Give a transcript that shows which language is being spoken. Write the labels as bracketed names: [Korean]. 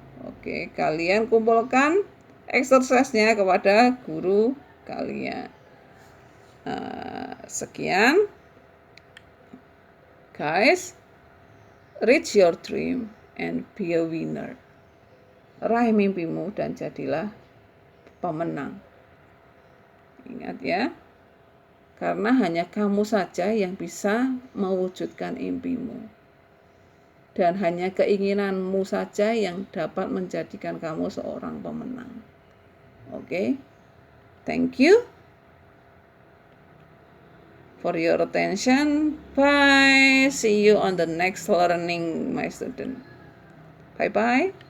[Indonesian] Oke, kalian kumpulkan exercise-nya kepada guru kalian. Sekian. [English] Guys, reach your dream and be a winner. [Indonesian] Raih mimpimu dan jadilah pemenang. Ingat ya, karena hanya kamu saja yang bisa mewujudkan impimu. Dan hanya keinginanmu saja yang dapat menjadikan kamu seorang pemenang. [English] Oke, thank you for your attention. Bye. See you on the next learning, my student. Bye-bye.